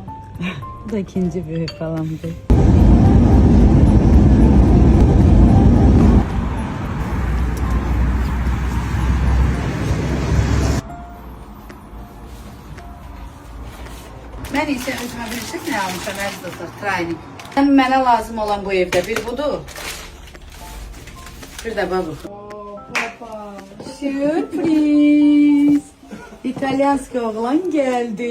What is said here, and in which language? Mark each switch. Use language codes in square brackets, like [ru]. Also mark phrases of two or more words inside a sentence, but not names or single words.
[tr] Bu da ikinci büyük falandı. Ben ise [az] özüme bir şey ne almışam əziz dostlar, training. Mənə lazım olan bu evdə bir budur. Bir də bu. Papa, sürpriz. İtalyanski oğlan geldi.